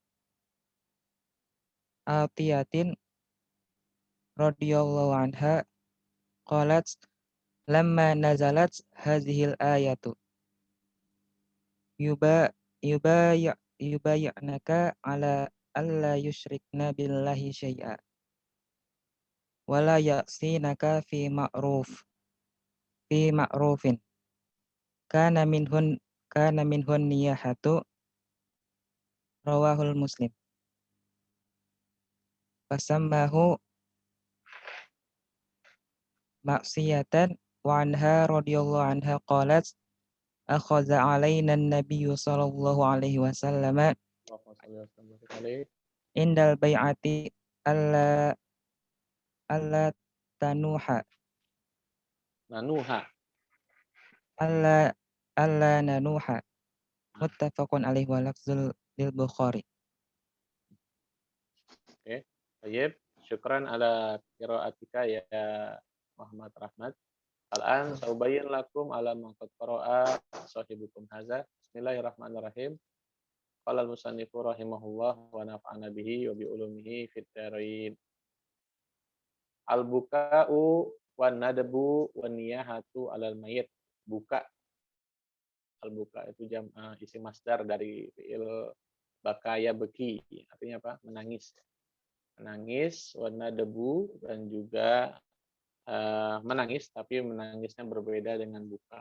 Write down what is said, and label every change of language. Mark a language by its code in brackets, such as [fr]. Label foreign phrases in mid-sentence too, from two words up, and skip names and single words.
[ar] عطية رضي الله عنها قالت لما نزلت هذه الآية يبايعنك على ألا يشركن بالله شيئا ولا يعصينك في معروف كان منه النياحة رواه مسلم فسماه معصية وعنها رضي الله عنها قالت أخذ علينا النبي صلى الله عليه وسلم عند البيعة ألا ألا تنوح ننوح. ألا ألا ننوح. متفق عليه واللفظ للبخاري. [id] Oke. Baik. [ar] شكرا على قراءتك يا Muhammad Rahmat. الآن سأبين لكم على ما قد قرأ صاحبكم هذا. بسم الله الرحمن الرحيم. قال المصنف رحمه الله ونفعنا به وبعلومه في الدارين. البكاء والندب والنياحة على الميت. بكاء. [id] Al-buka itu isi masdar dari fi'il bakaya beki. Artinya apa? Menangis. Menangis, [ar] والندب, [id] dan juga menangis, tapi menangisnya berbeda dengan buka.